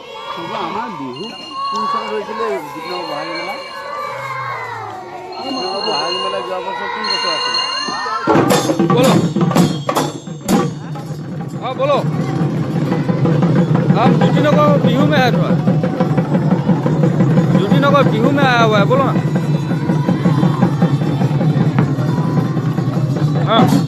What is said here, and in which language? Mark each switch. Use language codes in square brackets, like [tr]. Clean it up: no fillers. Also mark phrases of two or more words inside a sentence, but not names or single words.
[as] হ'ব আমাৰ বিহু কোন চনত হৈছিলে দীপনগৰ বহাগী মেলা? দীপনগৰ বহাগী মেলা যোৱা বছৰ কোন বছৰ আছিলে? [hi] बोलो। हाँ बोलो। हम जुटीनगर बिहू में है थोड़ा। जुटीनगर बिहू में आया हुआ है, बोलो ना। हाँ।